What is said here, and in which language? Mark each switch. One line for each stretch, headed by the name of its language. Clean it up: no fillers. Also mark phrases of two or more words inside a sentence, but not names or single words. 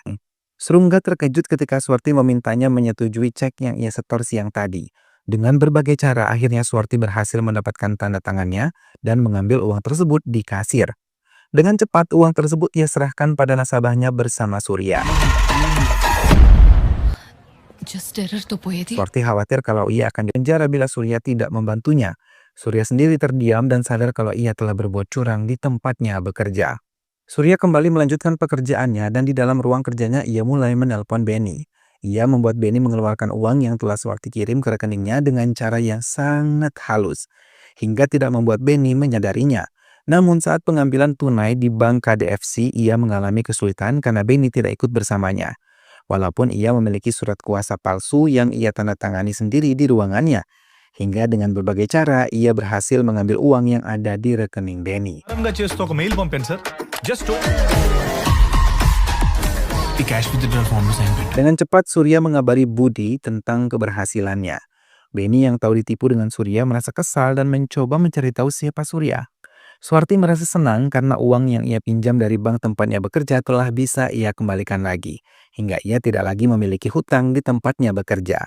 Indonesian: Surungga terkejut ketika Suwarti memintanya menyetujui cek yang ia setor siang tadi. Dengan berbagai cara, akhirnya Suwarti berhasil mendapatkan tanda tangannya dan mengambil uang tersebut di kasir. Dengan cepat, uang tersebut ia serahkan pada nasabahnya bersama Surya.
English: Just error to పోయేది.
Indonesian: Suwarti khawatir kalau ia akan dipenjara bila Surya tidak membantunya. Surya sendiri terdiam dan sadar kalau ia telah berbuat curang di tempatnya bekerja. Surya kembali melanjutkan pekerjaannya dan di dalam ruang kerjanya ia mulai menelpon Benny. Ia membuat Benny mengeluarkan uang yang telah Suwarti kirim ke rekeningnya dengan cara yang sangat halus, hingga tidak membuat Benny menyadarinya. Namun saat pengambilan tunai di bank KDFC, ia mengalami kesulitan karena Benny tidak ikut bersamanya. Walaupun ia memiliki surat kuasa palsu yang ia tanda tangani sendiri di ruangannya. Hingga dengan berbagai cara, ia berhasil mengambil uang yang ada di rekening Benny.
Telugu: చేస్తూ ఒక మెయిల్ పంపాను సార్ జస్ట్ ఈ
English: cash withdrawal form
Telugu: లో సైన్ పెట్టు.
Indonesian: Dengan cepat, Surya mengabari Budi tentang keberhasilannya. Benny yang tahu ditipu dengan Surya merasa kesal dan mencoba mencari tahu siapa Surya. Suwarti merasa senang karena uang yang ia pinjam dari bank tempatnya bekerja telah bisa ia kembalikan lagi, hingga ia tidak lagi memiliki hutang di tempatnya bekerja.